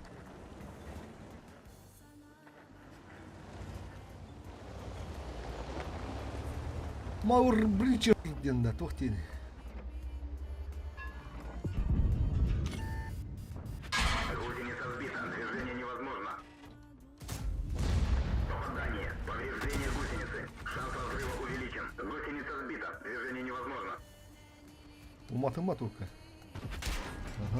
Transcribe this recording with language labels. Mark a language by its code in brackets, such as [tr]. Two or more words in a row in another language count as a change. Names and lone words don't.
[ru] Маур Бричер дende tohtini. Гусеница сбита, движение невозможно. Попадание, повреждение гусеницы. Шанс разрыва увеличен. Гусеница сбита, движение невозможно. Umatıma только. Ага.